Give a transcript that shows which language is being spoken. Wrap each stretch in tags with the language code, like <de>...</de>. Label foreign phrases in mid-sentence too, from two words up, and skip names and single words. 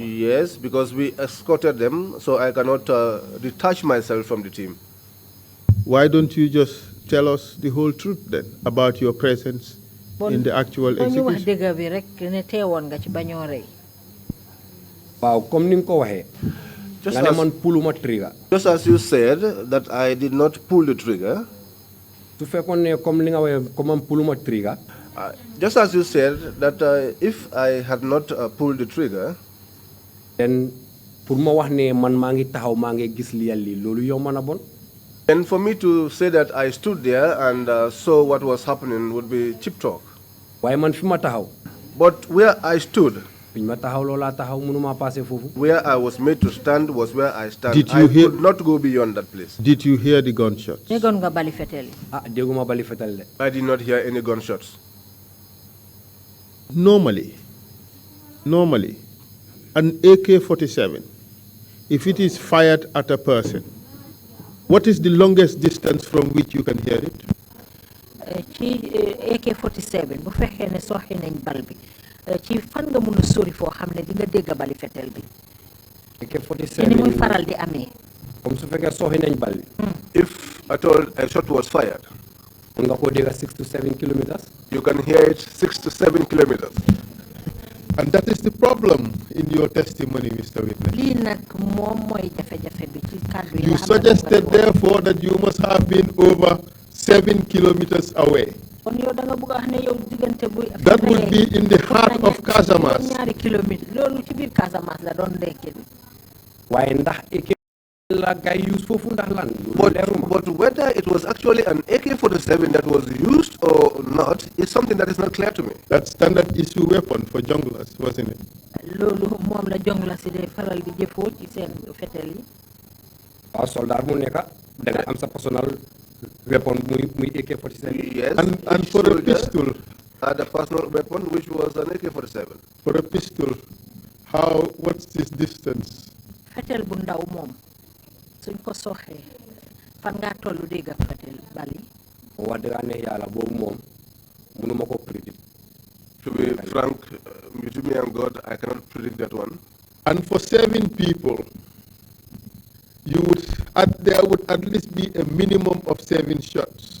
<en>Yes, because we escorted them, so I cannot detach myself from the team. Why don't you just tell us the whole truth then about your presence in the actual</en> <wo>ñu wax</wo> <en>execution?</en> <wo>dëgg bi rek ne teewoon nga ci ba ñoo rey. waaw comme ni nga ko waxee.</wo> <en>Just</en> <wo>nga ne</wo> <en>as-</en> <wo>man</wo> <en>puluma trigger. Just as you said that I did not pull the trigger,</en> <wo>su fekkoon ne comme li nga waxee comme man</wo> <en>puluma trigger. just as you said that if I had not pulled the trigger,</en> <wo>then pour ma wax ne man maa ngi taxaw maa ngi gis li yàlla lii loolu yow mën a bon.</wo> <en>then for me to say that I stood there and saw what was happening would be cheap talk.</en> <wo>waaye man fi ma taxaw.</wo> <en>But where I stood,</en> <wo>fi ma taxaw loolaa taxaw mënuma passé foofu.</wo> <en>where I was made to stand was where I stand. Did I you hear- could not go beyond that place. Did you hear the gunshots?</en> <wo>déggoon nga bali fetel yi. ah dégguma bali fetal de.</wo> <en>I did not hear any gunshots. Normally, an AK-47, if it is fired at a person, what is the longest distance from which you can hear it?</en> <wo>AK-47 bu fekkee ne soxi nañ bal bi ci fan nga mun a sori foo xam ne di nga dégg bali fetel bi. AK-47 ni muy faral di amee. comme su fekkee soxi nañ bal bi.</wo> <en>If at all a shot was fired,</en> <wo>mun nga koo dégg</wo> <en>6 to 7 kilometers. you can hear it 6 to 7 kilometers. And that is the problem in your testimony, Mr. Witness. You suggested, therefore, that you must have been over 7 kilometers away. That would be in the heart of Casamance. But whether it was actually an AK-47 that was used or not is something that is not clear to me. That standard issue weapon for junglers, wasn't it?</en> <wo>Soldat mu nekk da nga am sa</wo> <en>personal weapon</en> <wo>muy AK-47.</wo> <en>Yes. And for a pistol. The personal weapon, which was an AK-47. For a pistol, what's this distance?</en> <wo>Fetel bu ndaw moom suñ ko soxee fan nga tollu dégg fetel bali. wax dëgg ne yàlla boobu moom mënuma ko predict.</wo> <en>To be frank, to me and God, I cannot predict that one. And for 7 people, there would at least be a minimum of 7 shots.</en>